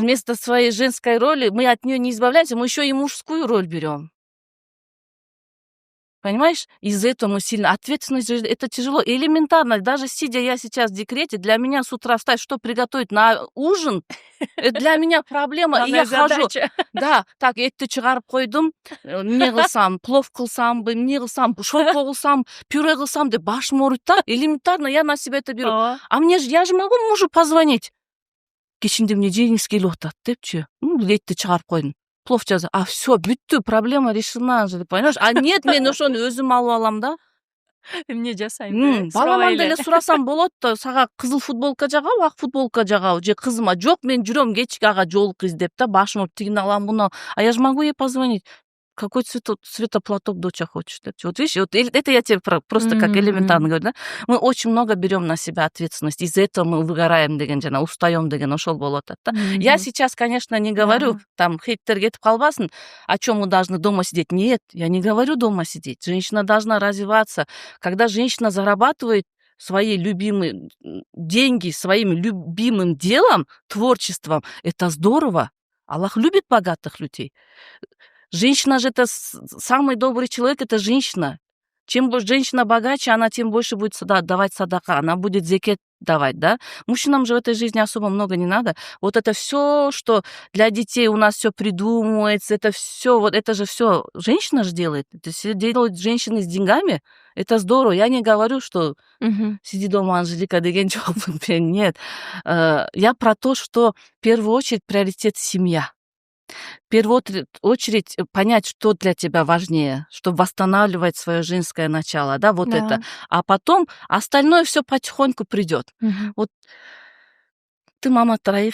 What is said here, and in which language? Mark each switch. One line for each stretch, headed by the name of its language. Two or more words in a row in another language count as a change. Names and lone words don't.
Russian: вместо своей женской роли, мы от нее не избавляемся, мы еще и мужскую роль берем. Понимаешь? Из-за этого мы сильно... Ответственность же это тяжело. Элементарно. Даже сидя я сейчас в декрете, для меня с утра встать, что приготовить на ужин, это для меня проблема. И я хожу. Да, так,
Kyrgyz: этти чыгарып койдум, эмне кылсам, плов кылсамбы, эмне кылсам, шорпо кылсам, пюре кылсам деп башым ооруйт да.
Russian: Элементарно я на себя это беру.
Kyrgyz: Ооба.
Russian: А я же могу мужу позвонить.
Kyrgyz: Кечинде эмне жегиңиз келип атат депчи. Этти чыгарып койдум. Плов жаза.
Russian: А все, бүттү, проблема решена же, понимаешь? А нет,
Kyrgyz: мен ошону өзүм алып алам да. Эмне жасайм деп Баламан деле сурасам болот да, сага кызыл футболка жагабы, ак футболка жагабы, же кызыма жок, мен жүрөм кечке ага жолук издеп да, башым ооруп тигини алам, буну алам.
Russian: А я же могу ей позвонить. Какой цветоплаток доча хочешь? Вот видишь, вот это я тебе просто как элементарно говорю, да? Мы очень много берем на себя ответственность. Из-за этого мы выгораем
Kyrgyz: деген, жана
Russian: устаем
Kyrgyz: деген ошол болуп атат да.
Russian: Я сейчас, конечно, не говорю, Да. там,
Kyrgyz: хейттер кетип калбасын,
Russian: о чем мы должны дома сидеть. Нет, я не говорю дома сидеть. Женщина должна развиваться. Когда женщина зарабатывает свои любимые деньги, своим любимым делом, творчеством, это здорово. Аллах любит богатых людей. Женщина же это самый добрый человек, это женщина. Чем больше женщина богаче, она тем больше будет давать садака, она будет зекет давать, да. Мужчинам же в этой жизни особо много не надо. Вот это все, что для детей у нас все придумывается, это все, вот это же все женщина же делает. Это все делают женщины с деньгами. Это здорово. Я не говорю, что Мгм. сиди дома,
Kyrgyz: Анжелика, деген жокмун.
Russian: Нет. Я про то, что в первую очередь приоритет семья. В первую очередь понять, что для тебя важнее, чтобы восстанавливать свое женское начало, да, вот Да. это. А потом остальное все потихоньку придет. Мгм. Вот ты мама 3